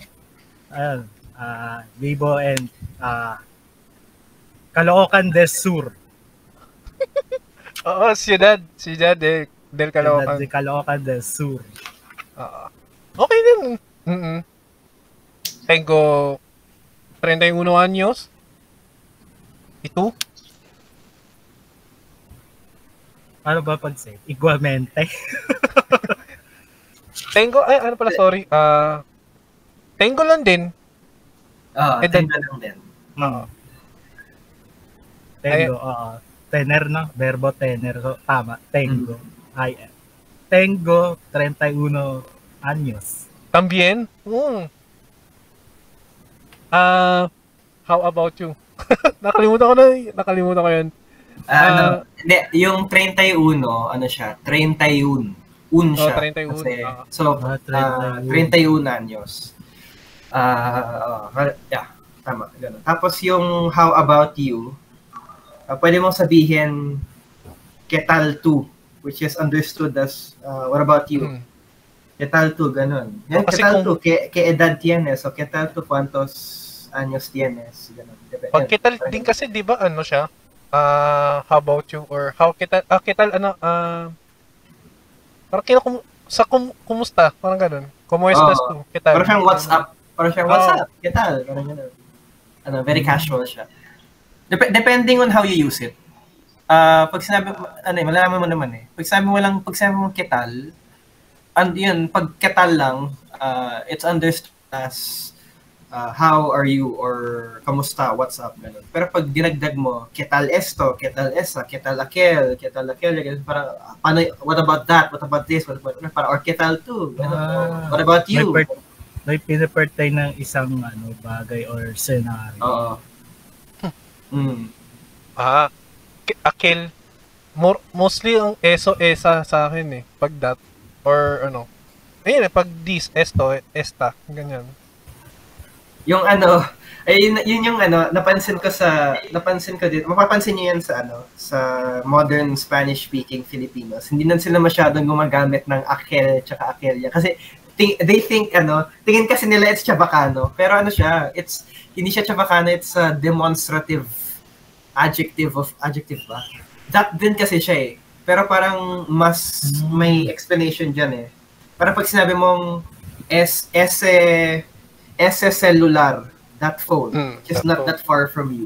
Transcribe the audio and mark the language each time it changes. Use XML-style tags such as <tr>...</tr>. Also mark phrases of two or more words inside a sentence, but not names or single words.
<tl>Ayun, Vivo and Caloocan del Sur. Oo, Ciudad del Caloocan. De Caloocan del Sur. Okay din.</tl> <es>Tengo 31 años. ¿Y tú?</es> <tl>Ano ba pag-say? Igualmente. Ano pala, sorry. Tengo lang din. Edad lang din.</tl> <es>Tengo, tener, no? Verbo tener. So, tama. Tengo. Tengo 31 años. También?</es> <en>How about you?</en> <tl>Nakalimutan ko yun. Yung 31, ano siya? 31. Siya. 31. Kasi, 31 anyos. Yeah, tama. Ganun. Tapos yung</tl> <en>how about you,</en> <tl>pwede mong sabihin</tl> <es>¿qué tal tú?</es> <en>Which is understood as what about you?</en> <es>¿Qué tal tú?</es> <tl>Ganun. Yan,</tl> <es>¿qué tal tú? ¿Qué edad tienes? O ¿qué tal tú? ¿Cuántos años tienes?</es> <tl>Ganun. Pag</tl> <es>¿qué tal</es> <tl>din kasi, di ba, ano siya?</tl> <en>How about you?</en> <es>Or ¿qué tal,</es> <tl>ano, parang kumusta? Parang ganun.</tl> <es>¿Cómo estás tú? ¿Qué tal?</es> <tl>Parang siyang</tl> <en>what's up?</en> <tl>¿Qué tal? Parang ganun.</tl> <en>Very casual siya. Depending on how you use it.</en> <tl>Pag sinabi, malalaman mo naman eh. Pag sinabi mo</tl> <es>¿qué tal?</es> <tl>Yun, pag</tl> <es>¿qué tal</es> <tl>lang, it's understood as how are you or kamusta, what's up, ganun. Pero pag dinagdag mo,</tl> <es>¿qué tal esto? ¿Qué tal esa? ¿Qué tal aquel? ¿Qué tal aquel?</es> <tl>Parang, paano,</tl> <en>what about that? What about this? What about, parang, or</en> <es>¿qué tal tú?</es> <en>What about you?</en> <tl>May pinapertain ng isang bagay or scenario. Oo. Akil. Mostly ang esa sa akin eh. Pag that. Or ano. Ayun eh, pag this,</tl> <es>esto, esta.</es> <tl>Ganyan. Yung yun yung napansin ko din, mapapansin niyo yan sa</tl> <en>modern Spanish-speaking Filipinos.</en> <tl>Hindi na sila masyadong gumagamit ng akel tsaka akelya.</tl> <en>Kasi they think,</en> <tl>tingin kasi nila</tl> <en>it's Chabacano.</en> <tl>Pero hindi siya Chabacano,</tl> <en>it's a demonstrative adjective ba?</en> <tl>That din kasi siya eh. Pero parang mas may explanation dyan eh. Parang pag sinabi mong</tl> <en>ese cellular, that phone, which is not that far from you.</en>